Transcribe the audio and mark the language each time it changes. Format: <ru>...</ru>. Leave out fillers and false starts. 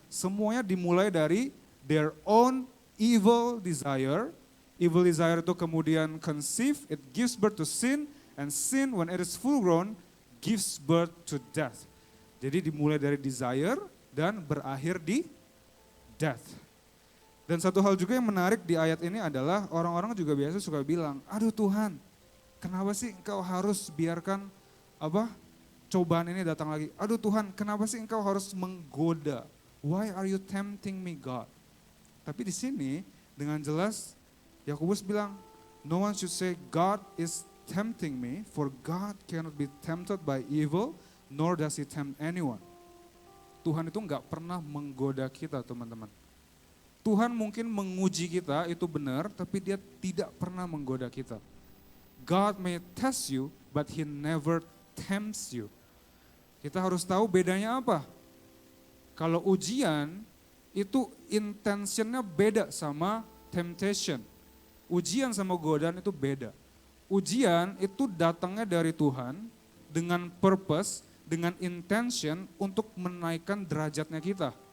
<id>Semuanya dimulai dari</id> <en>their own evil desire. Evil desire</en> <id>itu kemudian</id> <en>conceive, it gives birth to sin, and sin, when it is full grown, gives birth to death.</en> <id>Jadi dimulai dari desire dan berakhir di death. Dan satu hal juga yang menarik di ayat ini adalah orang-orang juga biasa suka bilang, aduh Tuhan, kenapa sih engkau harus biarkan cobaan ini datang lagi? Aduh Tuhan, kenapa sih engkau harus menggoda?</id> <en>Why are you tempting me, God?</en> <id>Tapi di sini dengan jelas Yakobus bilang,</id> <en>no one should say God is tempting me, for God cannot be tempted by evil, nor does he tempt anyone.</en> <id>Tuhan itu nggak pernah menggoda kita teman-teman. Tuhan mungkin menguji kita itu benar, tapi dia tidak pernah menggoda kita.</id> <en>God may test you, but he never tempts you.</en> <id>Kita harus tahu bedanya apa. Kalau ujian itu intentionnya beda sama temptation. Ujian sama godaan itu beda. Ujian itu datangnya dari Tuhan dengan purpose, dengan intention untuk menaikkan derajatnya kita.</id>